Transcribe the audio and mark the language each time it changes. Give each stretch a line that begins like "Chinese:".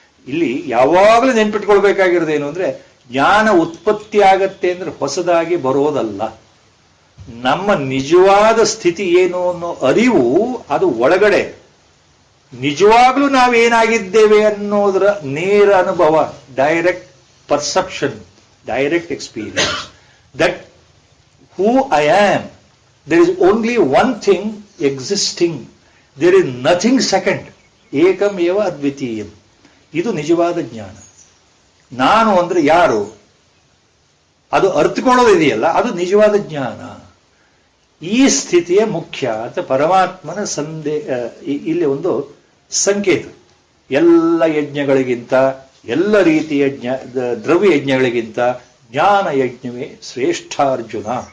Kannada: ಇಲ್ಲಿ ಯಾವಾಗಲೂ ನೆನ್ಪಿಟ್ಕೊಳ್ಬೇಕಾಗಿರೋದೇನು ಅಂದ್ರೆ, ಜ್ಞಾನ ಉತ್ಪತ್ತಿ ಆಗತ್ತೆ ಅಂದ್ರೆ ಹೊಸದಾಗಿ ಬರೋದಲ್ಲ. ನಮ್ಮ ನಿಜವಾದ ಸ್ಥಿತಿ ಏನು ಅನ್ನೋ ಅರಿವು ಅದು ಒಳಗಡೆ ನಿಜವಾಗ್ಲೂ ನಾವೇನಾಗಿದ್ದೇವೆ ಅನ್ನೋದರ ನೇರ ಅನುಭವ,
English: Direct perception, direct experience. That who I am, there is only one thing existing, there is nothing second,
Sanskrit: ekam eva advitiyam.
Kannada: ಇದು ನಿಜವಾದ ಜ್ಞಾನ. ನಾನು ಅಂದ್ರೆ ಯಾರು, ಅದು ಅರ್ಥಕೊಳ್ಳೋದಿದೆಯಲ್ಲ, ಅದು ನಿಜವಾದ ಜ್ಞಾನ. ಈ ಸ್ಥಿತಿಯೇ ಮುಖ್ಯ ಅಂತ ಪರಮಾತ್ಮನ ಇಲ್ಲಿ ಒಂದು ಸಂಕೇತ. ಎಲ್ಲ ಯಜ್ಞಗಳಿಗಿಂತ, ಎಲ್ಲ ರೀತಿಯ ದ್ರವ್ಯ ಯಜ್ಞಗಳಿಗಿಂತ ಜ್ಞಾನ ಯಜ್ಞವೇ ಶ್ರೇಷ್ಠ ಅರ್ಜುನ.